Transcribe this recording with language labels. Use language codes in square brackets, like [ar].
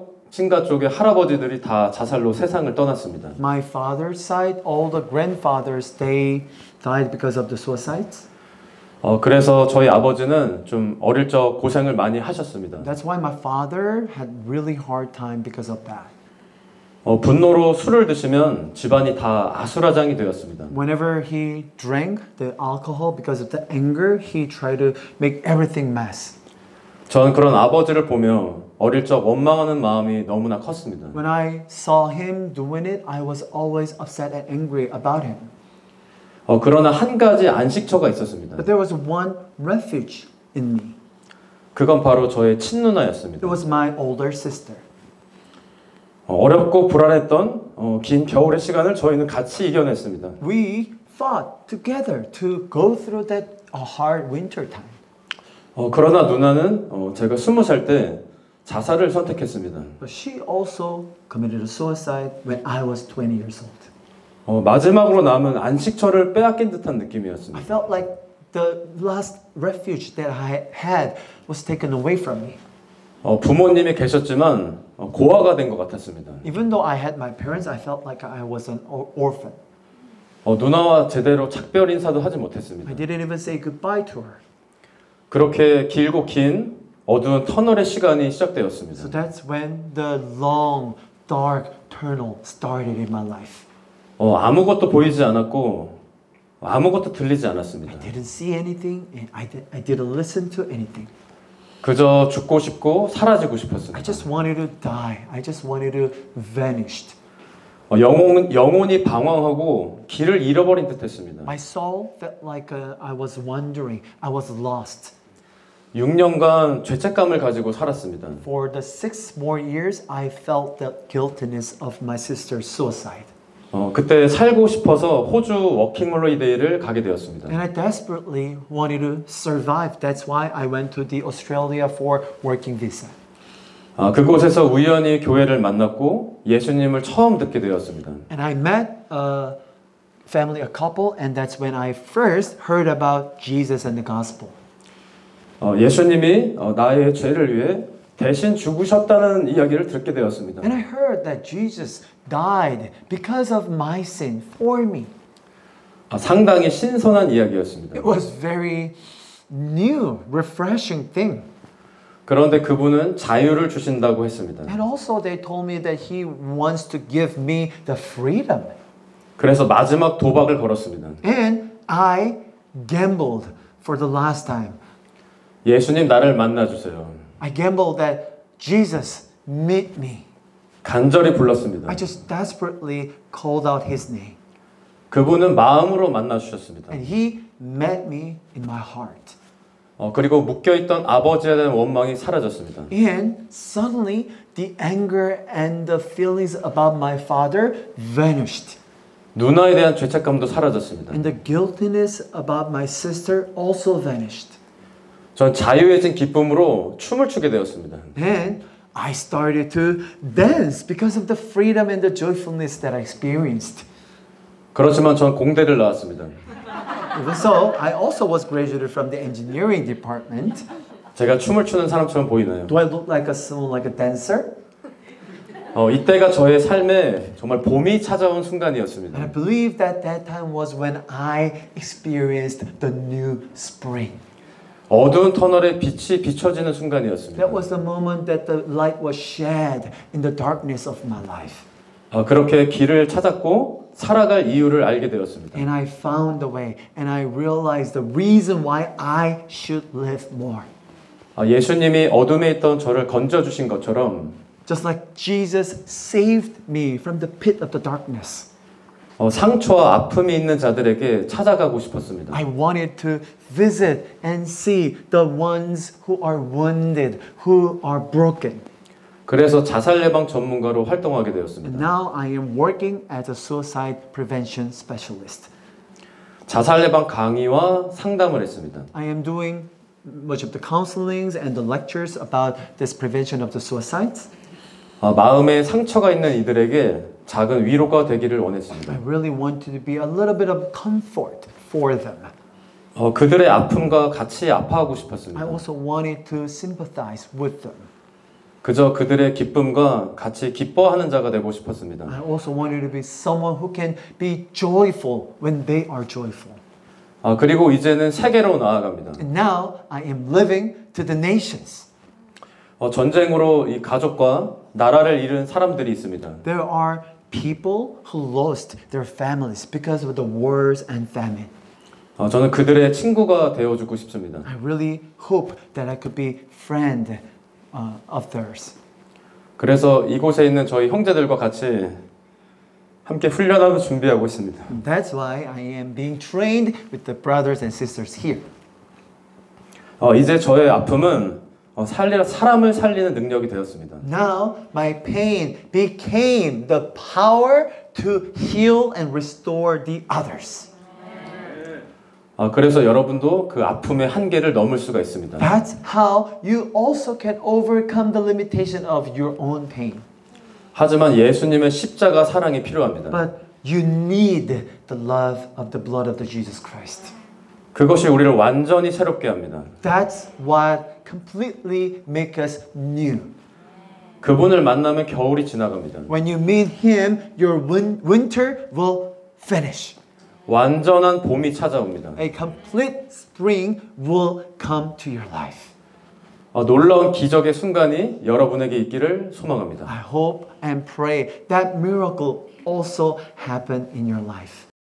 [ko] 친가 쪽의 할아버지들이 다 자살로 세상을 떠났습니다. [en] My father's side, all the grandfathers, they died because of the suicides. [ko] 그래서 저희 아버지는 좀 어릴 적 고생을 많이 하셨습니다. [en] That's why my father had really hard time because of that. [ko] 분노로 술을 드시면 집안이 다 아수라장이 되었습니다. [en] Whenever he drank the alcohol because of the anger, he tried to make everything mess. [ko] 저는 그런 아버지를 보며 어릴 적 원망하는 마음이 너무나 컸습니다. [en] When I saw him doing it, I was always upset and angry about him. [ko] 그러나 한 가지 안식처가 있었습니다. [en] But there was one refuge in me. [ko] 그건 바로 저의 친누나였습니다. [en] It was my older sister. [ko] 어렵고 불안했던 긴 겨울의 시간을 저희는 같이 이겨냈습니다. [en] We fought together to go through that hard winter time. [ko] 그러나 누나는 제가 20살 때 자살을 선택했습니다. [en] But she also committed a suicide when I was 20 years old. [ko] 마지막으로 남은 안식처를 빼앗긴 듯한 [en] I [ko] 느낌이었습니다. [en] felt like the last refuge that I had was taken away from me. [ko] 부모님이 계셨지만 고아가 된 것 같았습니다. [en] Even though I had my parents, I felt like I was an orphan. [ko] 누나와 제대로 작별 인사도 하지 못했습니다. [en] I didn't even say goodbye to her. [ko] 그렇게 길고 긴 어두운 터널의 시간이 시작되었습니다. [en] So that's when the long, dark tunnel started in my life. [ko] 아무것도 보이지 않았고 아무것도 들리지 않았습니다. [en] I didn't see anything and I didn't listen to anything. [ko] 그저 죽고 싶고 사라지고 [en] I [ko] 싶었습니다. [en] just wanted to die. I just wanted to vanish. [ko] 영혼이 방황하고 길을 잃어버린 듯했습니다. [en] My soul felt like I was wandering. I was lost. [ko] 6년간 죄책감을 가지고 살았습니다. [en] For the 6 more years, I felt the guiltiness of my sister's suicide. [ko] 그때 살고 싶어서 호주 워킹홀리데이를 가게 되었습니다. [en] And I desperately wanted to survive. That's why I went to the Australia for working visa. [ko] 그곳에서 우연히 교회를 만났고 예수님을 처음 듣게 되었습니다. [en] And I met a family, a couple, and that's when I first heard about Jesus and the gospel. [ko] 예수님이 나의 죄를 위해 대신 죽으셨다는 이야기를 듣게 되었습니다. [en] And I heard that Jesus died because of my sin for me. [ko] 상당히 신선한 이야기였습니다. [en] It was very new, refreshing thing. [ko] 그런데 그분은 자유를 주신다고 했습니다. [en] And also they told me that he wants to give me the freedom. [ko] 그래서 마지막 도박을 걸었습니다. [en] And I gambled for the last time. [ko] 예수님 나를 만나주세요. [en] I gambled that Jesus meet me. [ko] 간절히 불렀습니다. [en] I just desperately called out His name. [ko] 그분은 마음으로 만나주셨습니다. [en] And He met me in my heart. [ko] 그리고 묶여있던 아버지에 대한 원망이 사라졌습니다. [en] And suddenly the anger and the feelings about my father vanished. [ko] 누나에 대한 죄책감도 사라졌습니다. [en] And the guiltiness about my sister also vanished. [ko] 전 자유해진 기쁨으로 춤을 추게 되었습니다. [en] And I started to dance because of the freedom and the joyfulness that I experienced. [ko] 그렇지만 전 공대를 나왔습니다. [en] Even so, I also was graduated from the engineering department. [ko] 제가 춤을 추는 사람처럼 보이나요? [en] Do I look like someone like a dancer? [ko] 이때가 저의 삶에 정말 봄이 찾아온 순간이었습니다. [en] And I believe that that time was when I experienced the new spring. [ko] 어두운 터널에 빛이 비춰지는 순간이었습니다. [en] That was the moment that the light was shed in the darkness of my life. [ko] 그렇게 길을 찾았고 살아갈 이유를 알게 되었습니다. [en] And I found the way, and I realized the reason why I should live more. [ko] 예수님이 어둠에 있던 저를 건져주신 것처럼 [en] Just like Jesus saved me from the pit of the darkness. [ko] 상처와 아픔이 있는 자들에게 찾아가고 싶었습니다. [en] I wanted to visit and see the ones who are wounded, who are broken. [ko] 그래서 자살 예방 전문가로 활동하게 [en] And [ko] 되었습니다. [en] now I am working as a suicide prevention specialist. [ko] 자살 예방 강의와 상담을 했습니다. [en] I am doing much of the counselings and the lectures about this prevention of the suicides. [ko] 마음에 상처가 있는 이들에게 작은 위로가 되기를 원했습니다. [en] I really wanted to be a little bit of comfort for them. [ko] 그들의 아픔과 같이 아파하고 싶었습니다. [en] I also wanted to sympathize with them. [ko] 그저 그들의 기쁨과 같이 기뻐하는 자가 되고 싶었습니다. [en] I also wanted to be someone who can be joyful when they are joyful. [ko] 그리고 이제는 세계로 나아갑니다. [en] And now I am living to the nations. [ko] 전쟁으로 이 가족과 나라를 잃은 사람들이 있습니다. [en] There are people who lost their families because of the wars and famine. [ko] 저는 그들의 친구가 되어주고 싶습니다. [en] I really hope that I could be friend of theirs. [ko] 그래서 이곳에 있는 저희 형제들과 같이 함께 훈련하고 준비하고 있습니다. [en] That's why I am being trained with the brothers and sisters here. [ko] 이제 저의 아픔은 사람을 살리는 능력이 되었습니다. [en] Now my pain became the power to heal and restore the others. [ko] 그래서 여러분도 그 아픔의 한계를 넘을 수가 있습니다. [en] That's how you also can overcome the limitation of your own pain. [ko] 하지만 예수님의 십자가 사랑이 필요합니다. [en] But you need the love of the blood of the Jesus Christ. [ko] 그것이 우리를 완전히 새롭게 합니다. [en] That's what completely makes us new. [ko] 그분을 만나면 겨울이 지나갑니다. [en] When you meet Him, your winter will finish. [ko] 완전한 봄이 찾아옵니다. [en] A complete spring will come to your life. [ko] 놀라운 기적의 순간이 여러분에게 있기를 소망합니다. [en] I hope and pray that miracle also happen in your life.